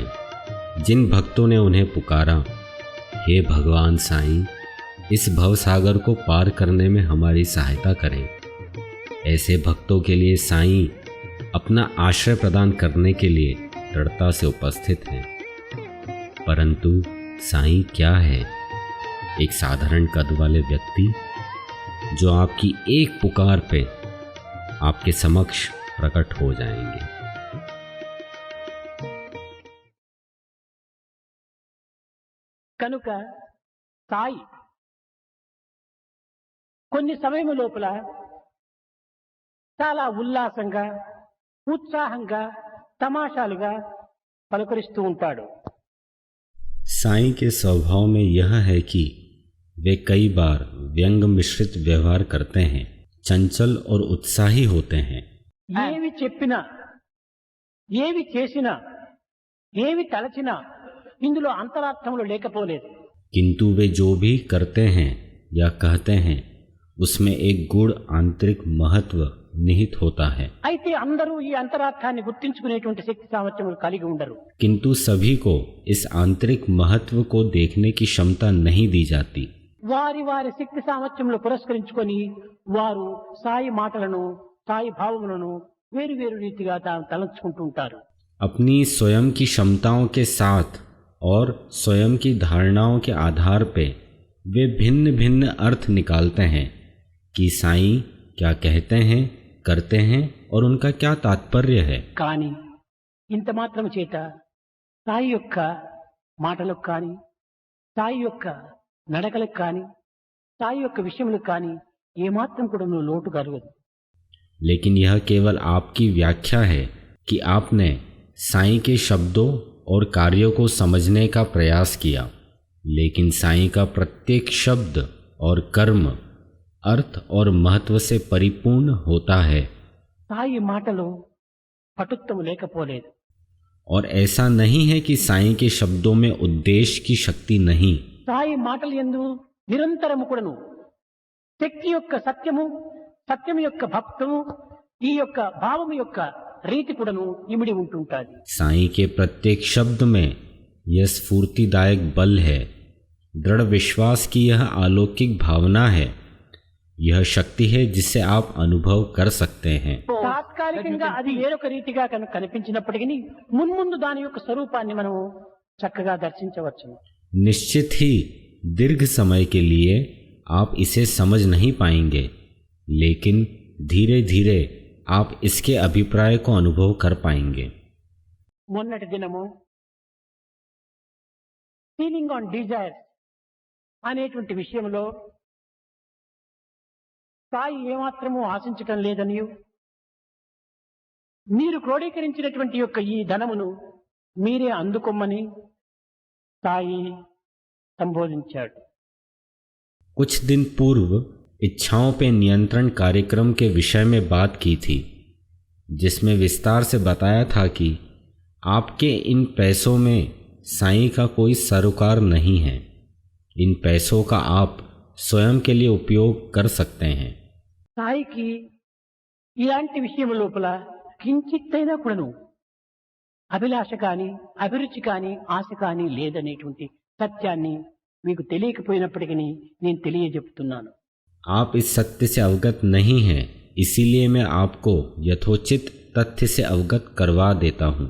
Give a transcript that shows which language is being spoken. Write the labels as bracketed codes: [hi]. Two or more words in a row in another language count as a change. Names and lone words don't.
[hi] जिन भक्तों ने उन्हें पुकारा, हे भगवान साईं, इस भवसागर को पार करने में हमारी सहायता करें, ऐसे भक्तों के लिए साईं अपना आश्रय प्रदान करने के लिए दृढ़ता से उपस्थित हैं। परंतु साईं क्या है? एक साधारण कद वाले व्यक्ति जो आपकी एक पुकार पे आपके समक्ष प्रकट हो जाएंगे। [te] కనుక సాయి కొన్ని సమయం లోపల చాలా ఉల్లాసంగా ఉత్సాహంగా తమాషాలుగా పలకరిస్తూ ఉంటాడు। [hi] साईं के स्वभाव में यह है कि वे कई बार व्यंग मिश्रित व्यवहार करते हैं, चंचल और उत्साही होते हैं। [te] ఏవి చెప్పినా ఏవి చేసినా ఏవి తలచినా ఇందులో అంతరార్థములు లేకపోలేదు। [hi] किंतु वे जो भी करते हैं या कहते हैं उसमें एक गूढ़ आंतरिक महत्व निहित होता है। [te] అయితే అందరూ ఈ అంతరార్థాన్ని గుర్తించుకునేటువంటి శక్తి సామర్థ్యములు కలిగి ఉండరు। [hi] किंतु सभी को इस आंतरिक महत्व को देखने की क्षमता नहीं दी जाती। [te] వారి వారి శక్తి సామర్థ్యములు పురస్కరించుకొని వారు సాయి మాటలను సాయి భావములను వేరు వేరు రీతిగా తలంచుకుంటూ ఉంటారు। [hi] अपनी स्वयं की क्षमताओं के साथ और स्वयं की धारणाओं के आधार पे वे भिन्न भिन्न अर्थ निकालते हैं कि साईं क्या कहते हैं, करते हैं और उनका क्या तात्पर्य है। [te] కానీ ఇంత మాత్రము చేత సాయి యొక్క మాటలకు కానీ సాయి యొక్క నడకలకు కానీ సాయి యొక్క విషయంలో కానీ ఏమాత్రం కూడా నువ్వు లోటు కలగదు. [hi] लेकिन यह केवल आपकी व्याख्या है कि आपने साईं के शब्दों और कार्यों को समझने का प्रयास किया, लेकिन साईं का प्रत्येक शब्द और कर्म अर्थ और महत्व से परिपूर्ण होता है. [te] సాయి మాటలో పటుత్వము లేకపోలేదు. [hi] और ऐसा नहीं है कि साईं के शब्दों में उद्देश्य की शक्ति नहीं. [te] సాయి మాటలు యందు నిరంతరము కూడాను శక్తి యొక్క సత్యము, సత్యం యొక్క భక్తము, ఈ యొక్క భావము యొక్క రీతి కూడాను ఇమిడి ఉంటుంటాది. [hi] साईं के प्रत्येक शब्द में यह स्फूर्तिदायक बल है, दृढ़ विश्वास की यह अलौकिक भावना है, यह शक्ति है जिसे आप अनुभव कर सकते हैं. [te] తాత్కాలికంగా అది వేరొక రీతిగా కనిపించినప్పటికీ మున్ముందు దాని యొక్క స్వరూపాన్ని మనం చక్కగా దర్శించవచ్చు. [hi] निश्चित ही दीर्घ समय के लिए आप इसे समझ नहीं पाएंगे, लेकिन धीरे धीरे आप इसके अभिप्राय को अनुभव कर पाएंगे. [te] మొన్నటి దినము [en] feeling on desires [te] అనేటువంటి విషయంలో సాయి ఏమాత్రము ఆశించటం లేదనియు, మీరు క్రోడీకరించినటువంటి యొక్క ఈ ధనమును మీరే అందుకొమ్మని సాయి సంబోధించాడు. [hi] कुछ दिन पूर्व इच्छाओं पे नियंत्रण कार्यक्रम के विषय में बात की थी, जिसमें विस्तार से बताया था कि आपके इन पैसों में साईं का कोई सरोकार नहीं है. इन पैसों का आप स्वयं के लिए उपयोग कर सकते हैं. [te] సాయికి ఇలాంటి విషయం లోపల కించిత్తైనా కూడాను అభిలాష కానీ, అభిరుచి కానీ, ఆశ కానీ లేదనేటువంటి సత్యాన్ని మీకు తెలియకపోయినప్పటికీ నేను తెలియజెప్తున్నాను. [hi] आप इस सत्य से अवगत नहीं हैं, इसीलिए मैं आपको यथोचित तथ्य से अवगत करवा देता हूँ.